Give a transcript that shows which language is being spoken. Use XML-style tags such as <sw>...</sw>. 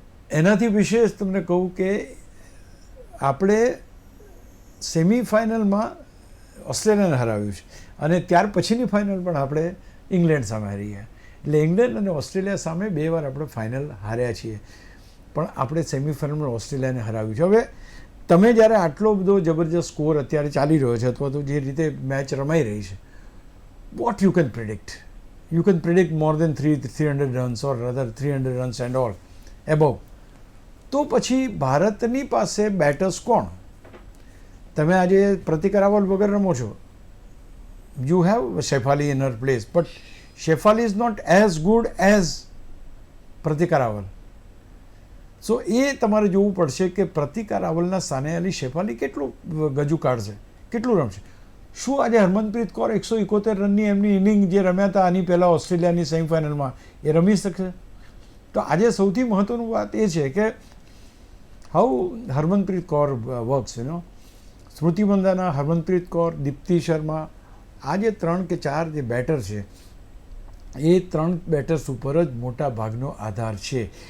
<gu>એનાથી વિશેષ તમને કહું કે આપણે સેમિફાઇનલમાં ઓસ્ટ્રેલિયાને હરાવ્યું છે અને ત્યાર પછીની ફાઇનલ પણ આપણે ઇંગ્લેન્ડ સામે હારી ગયા. એટલે ઇંગ્લેન્ડ અને ઓસ્ટ્રેલિયા સામે 2 વાર આપણે ફાઇનલ હાર્યા છીએ, પણ આપણે સેમિફાઇનલમાં ઓસ્ટ્રેલિયાને હરાવ્યું છે. હવે તમે જ્યારે આટલો બધો જબરજસ્ત સ્કોર અત્યારે ચાલી રહ્યો છે અથવા તો જે રીતે મેચ રમાઈ રહી છે,</gu> <en>What you can predict? You can predict more than 300 runs or rather 300 runs and all above.</en> <gu>તો પછી ભારતની પાસે બેટર્સ કોણ? તમે આજે પ્રતિક રાવલ વગર રમો છો.</gu> <en>You have Shefali in her place, but Shefali is not as good as Pratik Raval.</en> <gu>સો એ તમારે જોવું પડશે કે પ્રતિક રાવલના સાને અલી શેફાલી કેટલું ગજુ કાઢશે, કેટલું રમશે. શું આજે હરમનપ્રીત કૌર 171 રનની એમની ઇનિંગ જે રમ્યા હતા આની પહેલાં ઓસ્ટ્રેલિયાની સેમિફાઇનલમાં એ રમી શકશે? તો આજે સૌથી મહત્ત્વનું વાત એ છે કે</gu> <en>how Harmanpreet Kaur works</en> <gu>સ્મૃતિ મંદાના, હરમનપ્રીત કૌર, દીપ્તિ શર્મા, આ જે 3 કે 4 જે બેટર છે એ 3 બેટર્સ ઉપર જ મોટા ભાગનો આધાર છે.</gu>